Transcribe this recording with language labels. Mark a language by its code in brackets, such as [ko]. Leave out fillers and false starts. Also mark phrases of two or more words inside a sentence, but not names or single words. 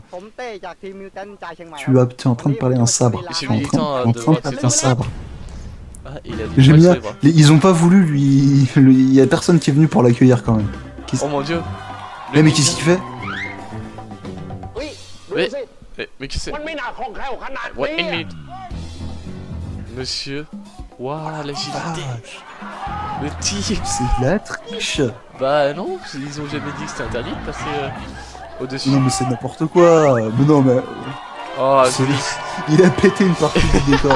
[fr] Tu es en train de parler un sabre. Monsieur Tu es en Militant, train de parler un sabre. Ah, il a des J'aime poils sur bien. les bras. Ils ont pas voulu lui. Il y a personne qui est venu pour l'accueillir quand même. Oh mon dieu. Mais qu'est-ce qu'il fait? [th] ดูสิ [fr] Mais qu'est-ce que c'est? [th] มันไม่น่าคล่องแคล่วขนาด [fr] Ouais, [th] นี้ [fr] une minute. Monsieur. Waouh, l'agilité. Le tir. C'est de la triche. Bah non, ils ont jamais dit que c'était interdit de passer au-dessus. Non mais c'est n'importe quoi. Mais non mais. Oh, c'est- joli. Il a pété une partie du décor.